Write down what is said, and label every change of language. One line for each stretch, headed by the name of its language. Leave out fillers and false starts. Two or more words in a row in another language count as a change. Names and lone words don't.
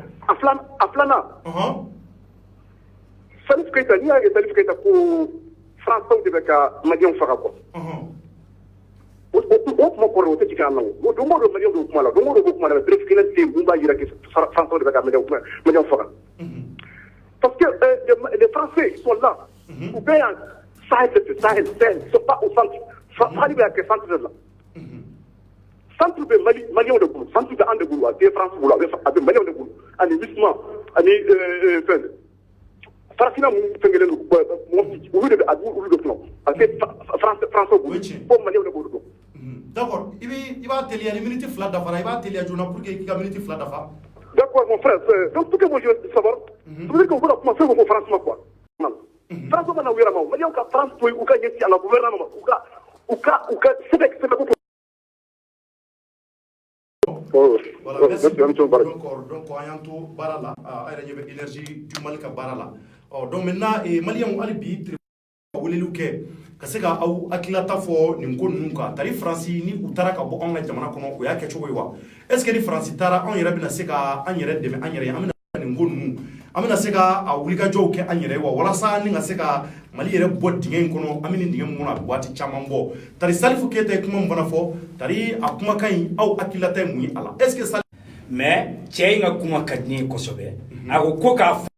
Bambara: A filanan. Salif Keita n'i y'a ye Salif Keita ko Français de bɛ ka maliyɛnw faga quoi. O kuma kɔrɔ o tɛ jigin an na o don o don maliyɛnw b'o kuma la don o don b'o kuma la bref kelen tɛ yen mun b'a yira
French: que Français
Bambara: de bɛ ka maliyɛnw faga.
French: Parce que les Français ils sont là.
Bambara: U bɛ yan Sahel
French: ils sont pas au centre.
Bambara: Mali bɛ yan kɛ centre de la. Centre bɛ maliyɛnw de bolo centre bɛ an de bolo a tɛ France bolo a bɛ maliyɛnw de bolo ani Wisma ani fɛn. Farafina mun fɛnkelen don mɔgɔ olu de bɛ a b'u olu de kɔnɔ a tɛ France bolo fo maliyɛnw de b'olu dɔn. D'accord i b'a teliya ni minute fila dafara i b'a teliya joona
French: pour que
Bambara: i ka minute fila dafa.
French: D'accord mon frère donc pour que moi je savoir ça veut dire qu'on va commencer au France quoi.
Bambara: France mana wira ma maliyɛnw ka France to u ka ɲɛsin a la gouvernement u ka sɛbɛ ko.
French: Voilà, merci.
Bambara: Donc an y'an to baara la a yɛrɛ ɲɛ bɛ énergie du Mali ka baara la donc maintenant maliyɛnw hali bi ka weleliw kɛ ka se ka aw hakilata fɔ nin ko ninnu kan tari Faransi ni u taara ka bɔ anw ka jamana kɔnɔ o y'a kɛcogo ye wa
French: est ce que
Bambara: ni Faransi taara anw yɛrɛ bɛna se ka an yɛrɛ dɛmɛ an yɛrɛ ye an bɛna nin ko ninnu an bɛna se ka a wulikajɔw kɛ an yɛrɛ ye wa walasa ni ka se ka Mali yɛrɛ bɔ dingɛ in kɔnɔ an bɛ nin dingɛ min kɔnɔ a bɛ waati caman bɔ tari Salifu Keyita ye kuma min fana fɔ tari a kumakan in aw hakilata ye mun ye a la
French: est ce que
Bambara: mais cɛ in ka kuma ka di ne ye kosɛbɛ a ko k'a